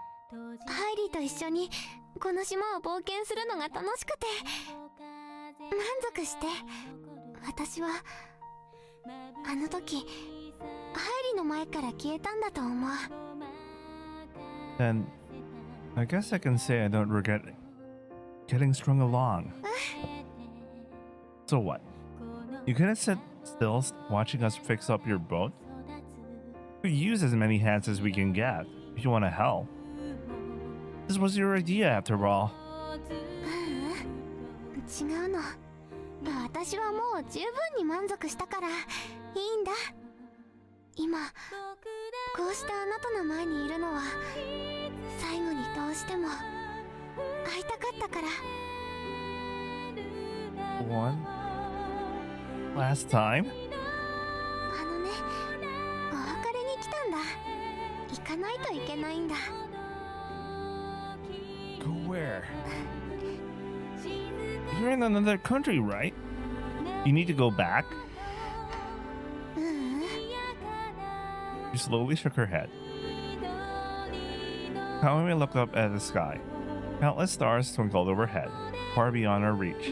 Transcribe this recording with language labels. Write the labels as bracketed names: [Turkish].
[Japanese] ハイリーと一緒にこの島を冒険するのが楽しくて満足して、私はあの時ハイリーの前から消えたんだと思う。 [English] then I guess I can say I don't regret getting strung along. So what? You couldn't sit still watching us fix up your boat? We use as many hands as we can get if you want to help. This was your idea after all. [Japanese] 違うの。私はもう十分に満足したからいいんだ。今こうしてあなたの前にいるのは最後にどうしても会いたかったから。 [English] One last time? [Japanese] あのね、お別れに来たんだ。行かないといけないんだ。 [English] Go where? You're in another country, right? You need to go back? [Japanese] ううん。 [English] She slowly shook her head. Kamome looked up at the sky. Countless stars twinkled overhead, far beyond our reach.